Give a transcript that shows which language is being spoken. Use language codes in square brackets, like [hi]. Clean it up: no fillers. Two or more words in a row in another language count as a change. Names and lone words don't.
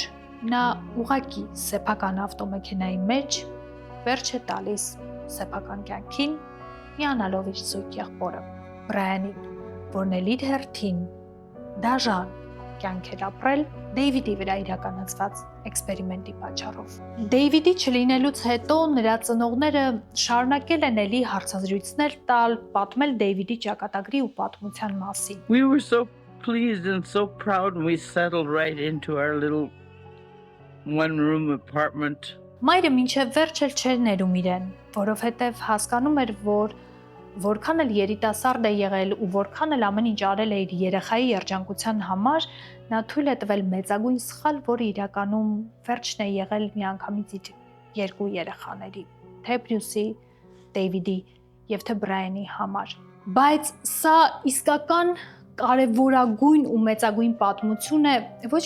[hy] նա ուղակի սեփական ավտոմեքենայի մեջ վերջ է տալիս սեփական կյանքին, միանալով իր զույգ եղբորը Բրայանին, որն էլ իր հերթին դաժան կյանք էր ապրել Դեյվիդի վրա իրականացված էքսպերիմենտի պատճառով։ Դեյվիդի չլինելուց հետո նրա ծնողները շարունակել են էլի հարցազրույցներ տալ, պատմել Դեյվիդի ճակատագրի ու պատմության մասին։ [en] We were so pleased and so proud and we settled right into our little one-room apartment. [hy] Մայրը մինչև վերջ էլ չէր ներում իրեն, որովհետև հասկանում էր, որ որքան էլ երիտասարդ է եղել ու որքան էլ ամեն ինչ արել է իր երեխայի երջանկության համար, նա թույլ է տվել մեծագույն սխալ, որը իրականում վերջն է եղել միանգամից իր երկու երեխաների, թե Բրյուսի, Դեյվիդի եւ թե Բրայանի համար։ Բայց սա իսկական կարևորագույն ու մեծագույն պատմություն է ոչ